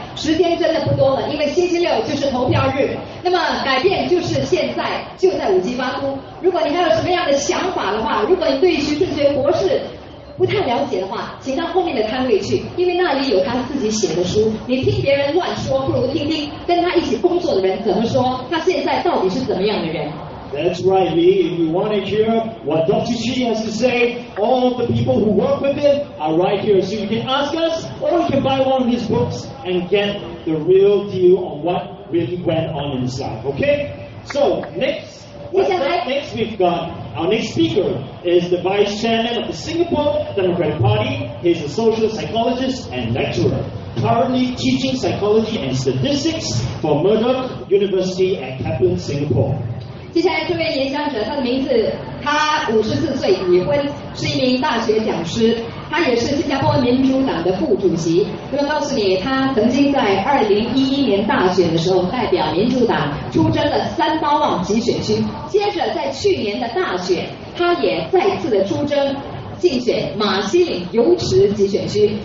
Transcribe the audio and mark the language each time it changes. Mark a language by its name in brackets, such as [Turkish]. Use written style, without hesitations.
[Chinese] 时间真的不多了，因为星期六就是投票日。那么改变就是现在，就在五级巴都。如果你还有什么样的想法的话，如果你对徐顺学博士不太了解的话，请到后面的摊位去，因为那里有他自己写的书。你听别人乱说，不如听听跟他一起工作的人怎么说，他现在到底是怎么样的人。 [English] That's right, Lee. If you want to hear what Dr. Chi has to say, all the people who work with him are right here. So you can ask us, or you can buy one of his books and get the real deal on what really went on in his life. Okay? So next we've got our next speaker is the Vice Chairman of the Singapore Democratic Party. He's a social psychologist and lecturer, currently teaching psychology and statistics for Murdoch University at Kaplan, Singapore. [Chinese] 接下来这位演讲者，他的名字，他54岁，已婚，是一名大学讲师，他也是新加坡民主党的副主席。那么告诉你，他曾经在2011年大选的时候代表民主党出征了3巴旺集选区，接着在去年的大选，他也再次的出征竞选马西岭油池集选区。